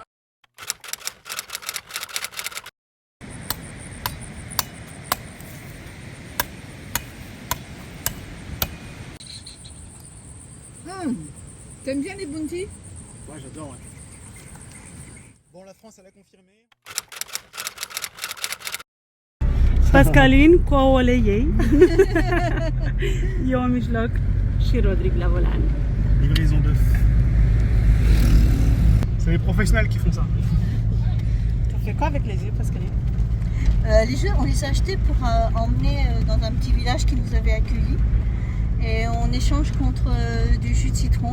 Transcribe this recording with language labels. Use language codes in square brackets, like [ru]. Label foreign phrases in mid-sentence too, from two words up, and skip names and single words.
[fr] T'aimes bien les bounties? Ouais, j'adore, ouais. Bon, la France, elle a confirmé. [ro] Pascaline cu ouăle ei. Eu în mijloc și Rodrigue la volan. [fr] Livraison d'œufs. C'est les professionnels qui font ça. Tu fais quoi avec les œufs, Pascaline? Les œufs, on les a achetés pour emmener dans un petit village qui nous avait accueillis. Et on échange contre du jus de citron.